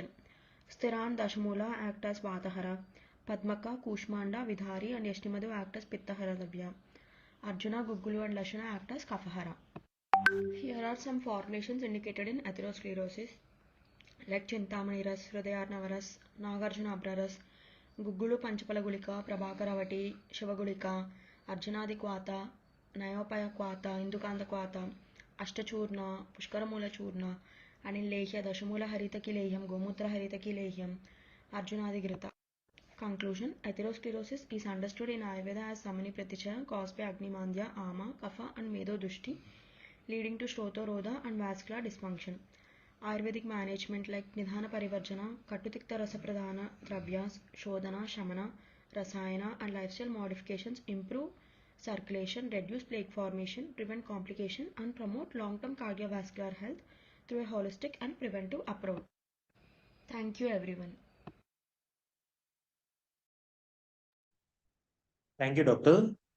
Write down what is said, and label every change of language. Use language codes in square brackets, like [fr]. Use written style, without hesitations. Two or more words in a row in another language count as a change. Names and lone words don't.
[en] Stiran Dashamula act as Vatahara. Padmaka, Kushmanda, Vidhari and Yashtimadu act as Pittahara Dravya. Arjuna, Guggulu and Lashana act as Kafahara. Here are some formulations indicated in atherosclerosis like Chintamani Ras, Hridayarnavaras, Nagarjuna Abraras, Guggulu Panchapala Gulika, Prabhakaravati, Shivagulika, Arjunadi Kwata, Nayopaya Kwata, Indukanda Kwata, Ashtachurna, Pushkaramula Churna, and in Lehya Dashamula Haritaki Lehyam, Gomutra Haritaki Lehyam, Arjunadi Grita. Conclusion: atherosclerosis is understood in Ayurveda as Samani Pratichaya caused by Agnimandya, Ama, Kapha, and Medo Dushti, leading to Shrotorodha and vascular dysfunction. Ayurvedic management like Nidhana Parivarjana, Katutikta Rasa Pradhana Dravyas, Shodhana, Shamana, Rasayana, and lifestyle modifications improve circulation, reduce plaque formation, prevent complication, and promote long-term cardiovascular health through a holistic and preventive approach. Thank you, everyone. Thank you, Doctor.